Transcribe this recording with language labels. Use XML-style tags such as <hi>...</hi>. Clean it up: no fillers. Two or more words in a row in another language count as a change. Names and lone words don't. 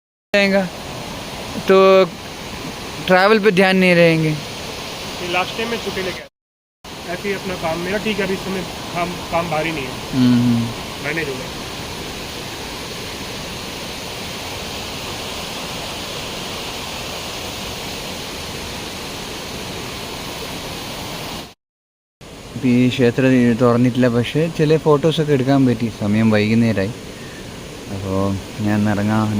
<hi>रहेगा तो ट्रैवल पे ध्यान नहीं रहेंगे।</hi> <en>last time</en> <hi>में छुट्टी लेके ऐसे ही अपना काम मेरा ठीक है, अभी इस समय काम भारी नहीं है, मैनेज हो गया।</hi> <ml>ഈ ക്ഷേത്രം തുറന്നിട്ടില്ല, പക്ഷേ ചില ഫോട്ടോസൊക്കെ എടുക്കാൻ പറ്റി. സമയം വൈകുന്നേരമായി, അപ്പോൾ ഞാൻ ഇറങ്ങാണ്.</ml>